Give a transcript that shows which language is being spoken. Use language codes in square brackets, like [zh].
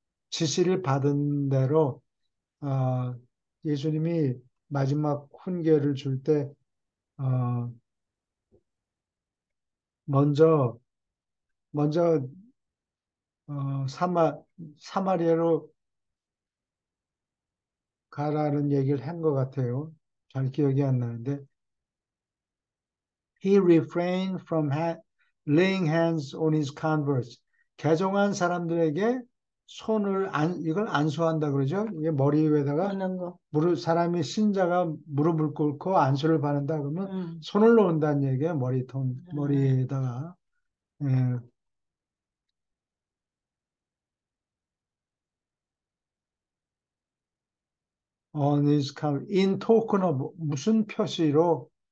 [ko] 지시를 받은 대로 어, 예수님이 마지막 훈계를 줄 때 먼저 먼저 어, 사마, 사마리아로 가라는 얘기를 한 것 같아요. 잘 기억이 안 나는데. [en] He refrained from laying hands on his converts. [ko] 개종한 사람들에게 이걸 안수한다 그러죠. 이게 머리 위에다가 하는 거. 사람이 신자가 무릎을 꿇고 안수를 받는다 그러면 음, 손을 놓는다는 얘기예요. 아, 머리에다가. [en] 예, on his in token of [ko] 무슨 표시로